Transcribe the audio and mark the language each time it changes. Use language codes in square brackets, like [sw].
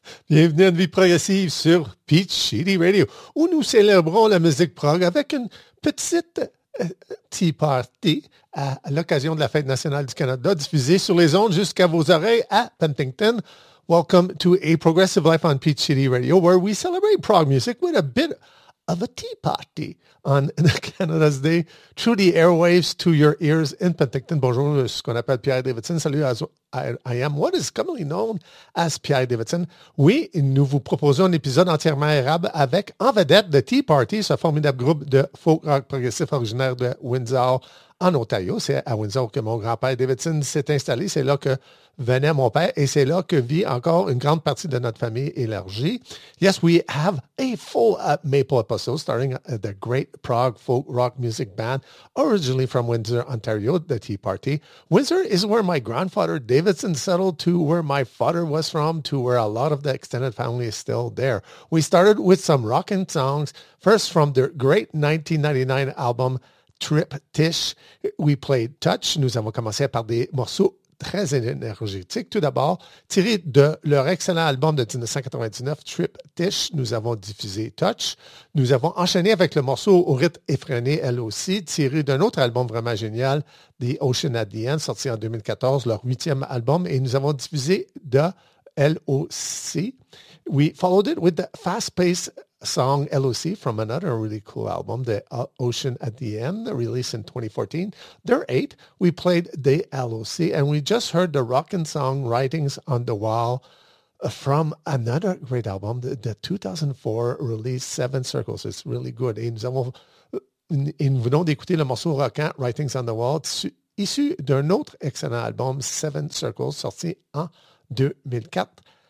[fr] Bienvenue à une vie progressive sur Peach City Radio, où nous célébrons la musique prog avec une petite tea party à l'occasion de la fête nationale du Canada, diffusée sur les ondes jusqu'à vos oreilles à Penticton. [en] Welcome to A Progressive Life on Peach City Radio, where we celebrate prog music with a bit of a tea party on Canada's Day through the airwaves to your ears in Penticton. [fr] Bonjour, je suis ce qu'on appelle Pierre Davidson. [en] Salut, I am what is commonly known as Pierre Davidson. [fr] Oui, nous vous proposons un épisode entièrement arabe avec en vedette The Tea Party, ce formidable groupe de folk rock progressif originaire de Windsor en Ontario. C'est à Windsor que mon grand-père Davidson s'est installé. C'est là que venait mon père et c'est là que vit encore une grande partie de notre famille élargie. [en] Yes, we have a full Maple Episode starting the great prog folk rock music band originally from Windsor, Ontario, The Tea Party. Windsor is where my grandfather Davidson settled to, where my father was from, to where a lot of the extended family is still there. We started with some rockin' songs, first from their great 1999 album Triptych. We played Touch. [fr] Nous avons commencé par des morceaux très énergétiques. Tout d'abord, tiré de leur excellent album de 1999, Triptych, nous avons diffusé Touch. Nous avons enchaîné avec le morceau au rythme effréné, elle aussi, tiré d'un autre album vraiment génial, The Ocean at the End, sorti en 2014, leur huitième album, et nous avons diffusé de LOC. [en] We followed it with the fast-paced song LOC from another really cool album, The Ocean at the End, released in 2014. They're eight. We played the LOC, and we just heard the rockin' song Writings on the Wall from another great album, the 2004 release Seven Circles. It's really good. [fr] Et nous venons d'écouter le morceau rockin' Writings on the Wall, issu d'un autre excellent album, Seven Circles, sorti en 2004.